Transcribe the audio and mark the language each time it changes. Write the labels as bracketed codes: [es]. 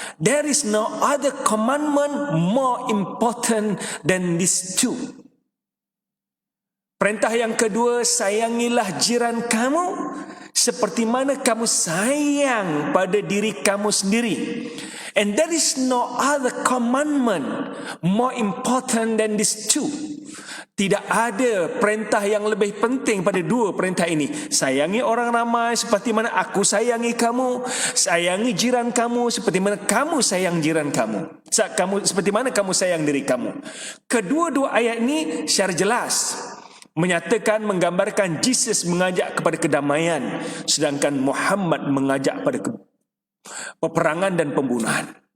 [en] There is no other commandment more important than these two. [ms] Perintah yang kedua, sayangilah jiran kamu seperti mana kamu sayang pada diri kamu sendiri. [en] And there is no other commandment more important than these two. [ms] Tidak ada perintah yang lebih penting pada dua perintah ini. Sayangi orang ramai seperti mana aku sayangi kamu. Sayangi jiran kamu seperti mana kamu sayang jiran kamu. Seperti mana kamu sayang diri kamu. Kedua-dua ayat ini secara jelas menyatakan, menggambarkan Jesus mengajak kepada kedamaian, sedangkan Muhammad mengajak kepada peperangan dan pembunuhan.